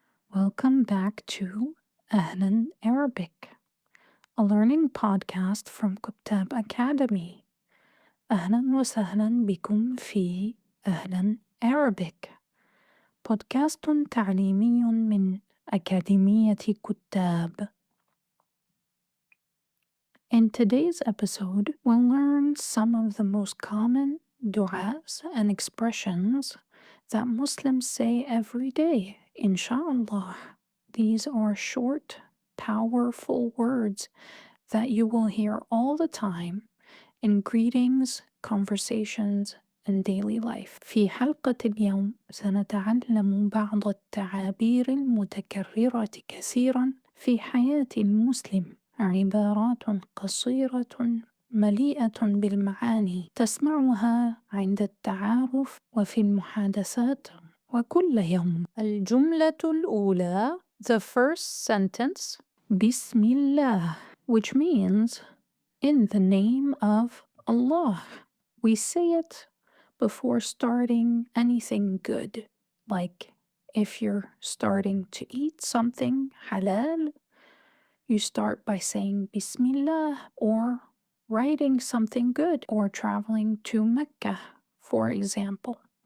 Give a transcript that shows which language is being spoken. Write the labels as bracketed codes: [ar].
[en] Welcome back to Ahlan Arabic, a learning podcast from كتاب Academy. [ar] أهلا وسهلا بكم في أهلا Arabic, بودكاست تعليمي من أكاديمية كتاب. [en] In today's episode, we'll learn some of the most common du'as and expressions that Muslims say every day, inshallah. These are short, powerful words that you will hear all the time in greetings, conversations, and daily life. [ar] في حلقة اليوم سنتعلم بعض التعابير المتكررة كثيرا في حياة المسلم، عبارات قصيرة مليئة بالمعاني تسمعها عند التعارف وفي المحادثات وكل يوم. الجملة الأولى, [en] the first sentence, Bismillah, which means in the name of Allah. We say it before starting anything good, like if you're starting to eat something halal, you start by saying Bismillah, or writing something good, or traveling to Mecca, for example.